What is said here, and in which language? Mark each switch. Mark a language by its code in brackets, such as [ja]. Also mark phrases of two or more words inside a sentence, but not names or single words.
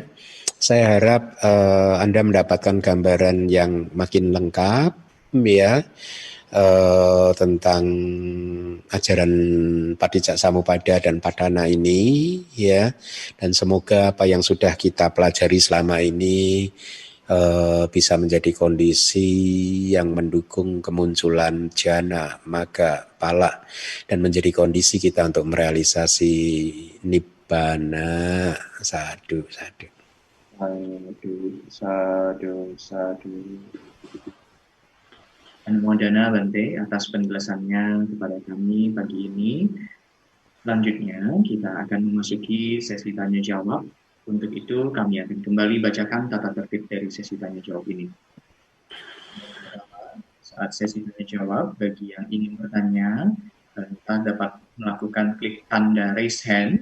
[id] Saya harap Anda mendapatkan gambaran yang makin lengkap ya, tentang ajaran Padicak Samupada dan Padana ini ya, dan semoga apa yang sudah kita pelajari selama ini bisa menjadi kondisi yang mendukung kemunculan [pi] jana, maga, pala, [id] dan menjadi kondisi kita untuk merealisasi nibbana. [pi] Sadu, sadu. [id] Sadu. Anumodana Bante atas penjelasannya kepada kami pagi ini. Selanjutnya kita akan memasuki sesi tanya jawab. Untuk itu kami akan kembali bacakan tata tertib dari sesi tanya jawab ini. Saat sesi tanya jawab, bagi yang ingin bertanya, kita dapat melakukan klik tanda [en] raise hand.